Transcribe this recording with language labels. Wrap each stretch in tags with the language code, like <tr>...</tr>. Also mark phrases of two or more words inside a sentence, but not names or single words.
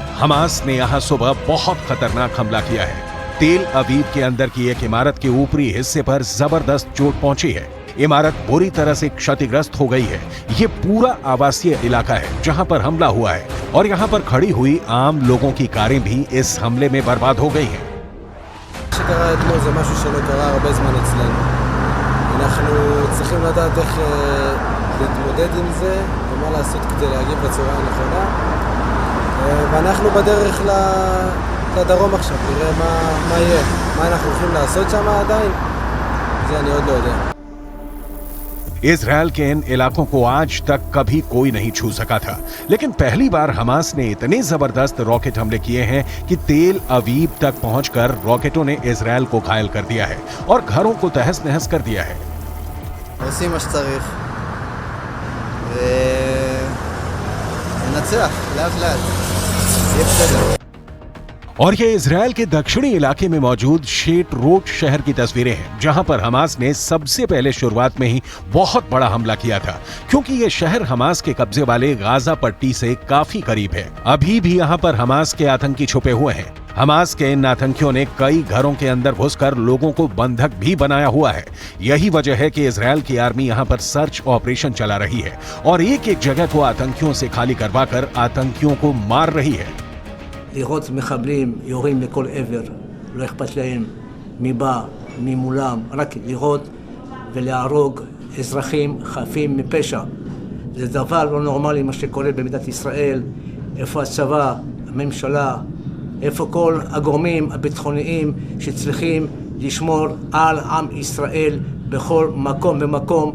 <hi>हमास ने यहां सुबह बहुत खतरनाक हमला किया है। तेल अवीव के अंदर की एक इमारत के ऊपरी हिस्से पर जबरदस्त चोट पहुंची है। इमारत बुरी तरह से क्षतिग्रस्त हो गई है। ये पूरा आवासीय इलाका है जहां पर हमला हुआ है, और यहां पर खड़ी हुई आम लोगों की कारें भी इस हमले में बर्बाद हो गई हैं।</hi> <he>שקרה אתמול זה משהו שלא קרה הרבה זמן אצלנו. אנחנו צריכים לדעת איך להתמודד עם זה ומה לעשות כדי להגיב בצורה הנכונה. ואנחנו בדרך לדרום עכשיו, נראה מה יהיה. מה אנחנו הולכים לעשות שם עדיין? זה אני עוד לא יודע.</he> <hi>इजराइल के इन इलाकों को आज तक कभी कोई नहीं छू सका था, लेकिन पहली बार हमास ने इतने जबरदस्त रॉकेट हमले किए हैं कि तेल अवीव तक पहुंचकर रॉकेटों ने इजराइल को घायल कर दिया है और घरों को तहस नहस कर दिया है।</hi> <he>עושים מה שצריך. וננצח, לאט לאט. יהיה בסדר.</he> <hi>और ये इजराइल के दक्षिणी इलाके में मौजूद शेटरोट शहर की तस्वीरें हैं, जहां पर हमास ने सबसे पहले शुरुआत में ही बहुत बड़ा हमला किया था, क्योंकि ये शहर हमास के कब्जे वाले गाजा पट्टी से काफी करीब है। अभी भी यहां पर हमास के आतंकी छुपे हुए हैं। हमास के इन आतंकियों ने कई घरों के अंदर घुसकर लोगों को बंधक भी बनाया हुआ है। यही वजह है कि इजराइल की आर्मी यहां पर</hi> <en>search operation</en> <hi>चला रही है और एक एक जगह को आतंकियों से खाली करवाकर आतंकियों को मार रही है।</hi> <he>לראות מחבלים יורים לכל עבר, לא אכפת להם מי בא, מי מולם, רק לראות ולהרוג אזרחים חפים מפשע. זה דבר לא נורמלי מה שקורה במדינת ישראל. איפה הצבא, הממשלה, איפה כל הגורמים הביטחוניים שצריכים לשמור על עם ישראל בכל מקום ומקום.</he>